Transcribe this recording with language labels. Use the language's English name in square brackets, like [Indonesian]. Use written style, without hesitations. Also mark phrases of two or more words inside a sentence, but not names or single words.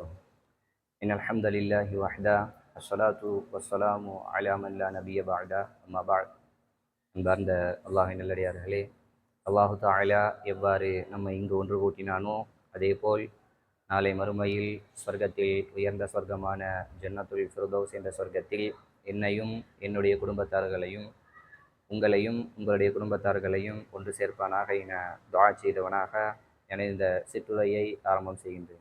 [Arabic] إن الحمد لله وحده الصلاة والسلام على من لا نبي بعده أما بعد. [Tamil] அன்பார்ந்த அல்லாஹின் நல்லடியார்களே, [Arabic] الله تعالى [Tamil] எவ்வாறு நம்மை இங்கு ஒன்று கூட்டினானோ அதேபோல் நாளை மறுமையில் சொர்க்கத்தில் உயர்ந்த சொர்க்கமான [Arabic] جنة الفردوس [Tamil] என்ற சொர்க்கத்தில் என்னையும் என்னுடைய குடும்பத்தார்களையும் உங்களையும் உங்களுடைய குடும்பத்தார்களையும் ஒன்று சேர்ப்பானாக என துஆ செய்தவனாக என இந்த சிற்றுரையை ஆரம்பம் செய்கின்றேன்.